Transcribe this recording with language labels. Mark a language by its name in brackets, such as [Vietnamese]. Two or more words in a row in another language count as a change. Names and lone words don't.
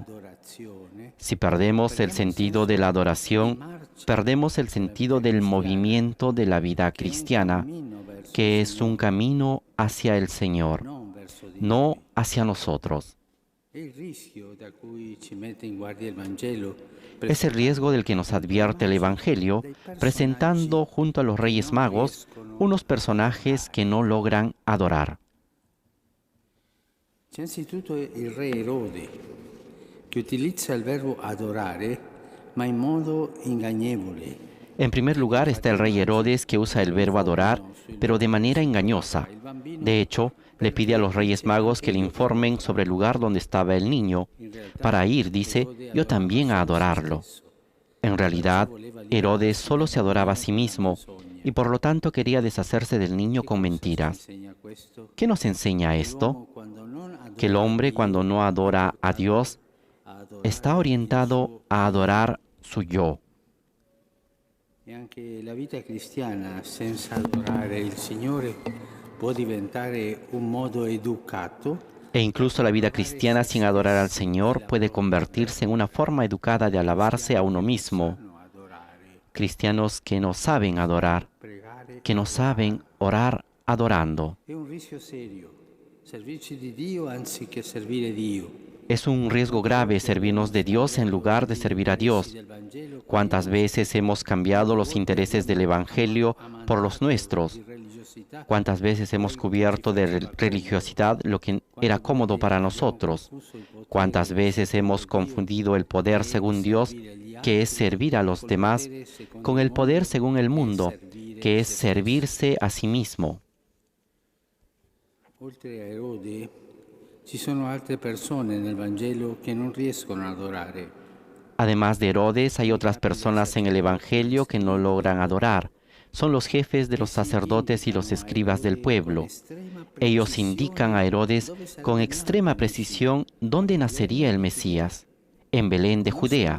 [Spanish] Si perdemos el sentido de la adoración, perdemos el sentido del movimiento de la vida cristiana, que es un camino hacia el Señor, no hacia nosotros. Es el riesgo del que nos advierte el Evangelio, presentando junto a los Reyes Magos unos personajes que no logran adorar. [Italian] Innanzitutto il re Erode, che utilizza il verbo adorare, ma in modo ingannevole. [Spanish] En primer lugar está el rey Herodes, que usa el verbo adorar, pero de manera engañosa. De hecho, le pide a los Reyes Magos que le informen sobre el lugar donde estaba el niño, para ir, dice, yo también a adorarlo. En realidad, Herodes solo se adoraba a sí mismo, y por lo tanto quería deshacerse del niño con mentiras. ¿Qué nos enseña esto? Que el hombre, cuando no adora a Dios, está orientado a adorar su yo. [Italian] E anche la vita cristiana senza adorare il Signore può diventare un modo educato. [Spanish] E incluso la vida cristiana sin adorar al Señor puede convertirse en una forma educada de alabarse a uno mismo. Cristianos que no saben adorar, que no saben orar adorando. [Italian] È un rischio serio, servirci di Dio anziché servire Dio. [Spanish] Es un riesgo grave servirnos de Dios en lugar de servir a Dios. ¿Cuántas veces hemos cambiado los intereses del Evangelio por los nuestros? ¿Cuántas veces hemos cubierto de religiosidad lo que era cómodo para nosotros? ¿Cuántas veces hemos confundido el poder según Dios, que es servir a los demás, con el poder según el mundo, que es servirse a sí mismo? [Italian] Oltre a Erode, ci sono altre persone nel Vangelo che non riescono ad adorare. [Spanish] Además de Herodes, hay otras personas en el Evangelio que no logran adorar. Son los jefes de los sacerdotes y los escribas del pueblo. Ellos indican a Herodes con extrema precisión dónde nacería el Mesías, en Belén de Judea.